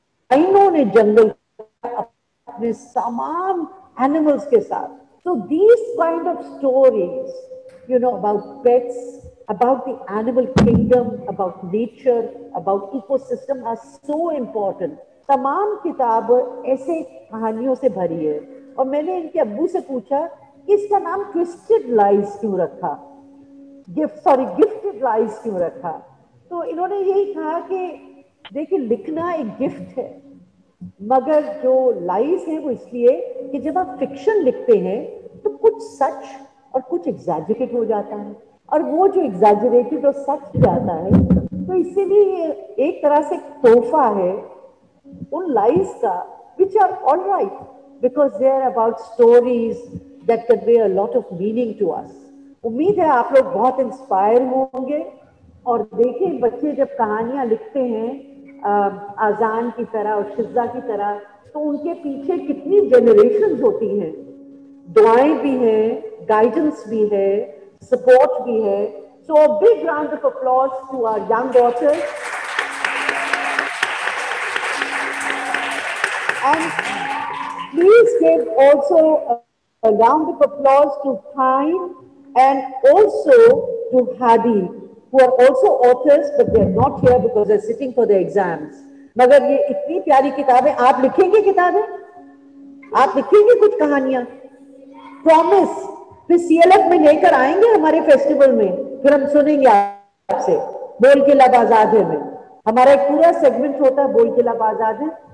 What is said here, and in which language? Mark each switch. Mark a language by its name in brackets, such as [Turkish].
[Hindi] Rhino ne jungle apne tamam animals ke saath. [English] So these kind of stories, about pets, about the animal kingdom, about nature, about ecosystem are so important. [Hindi] तमाम किताब ऐसे कहानियों से भरी है. और मैंने इनके अब्बू से पूछा कि इसका नाम ट्विस्टेड लाइज क्यों रखा, गिफ्टेड लाइज क्यों रखा. तो इन्होंने यही कहा कि देखिए लिखना एक गिफ्ट है, मगर जो लाइज है वो इसलिए कि जब आप फिक्शन लिखते हैं तो कुछ सच और कुछ एग्जैजरेटेड हो जाता है, और वो जो एग्जैजरेटेड और सच जाता है तो इसीलिए एक तरह से तोहफा है उन लाइज का, [English] which are all right because they are about stories that convey a lot of meaning to us. [Hindi] उम्मीद है आप लोग बहुत इंस्पायर होंगे और देखें बच्चे जब कहानियां लिखते हैं आजान की तरह और शिज़ा की तरह, तो उनके पीछे कितनी जनरेशंस होती हैं, दुआएं भी हैं, गाइडेंस भी है, सपोर्ट भी है. [English] So a big round of applause to our young daughters. And please give also a round of applause to Tyne and also to Hadi, who are also authors, but they are not here because they are sitting for their exams. [Hindi] मगर ये इतनी प्यारी किताबें, आप लिखेंगे किताबें, आप लिखेंगे कुछ कहानियां, प्रॉमिस, फिर CLF में लेकर आएंगे हमारे फेस्टिवल में, फिर हम सुनेंगे आपसे. बोल के लब आजाद है में हमारा एक पूरा सेगमेंट होता है, बोल के लब आजाद है.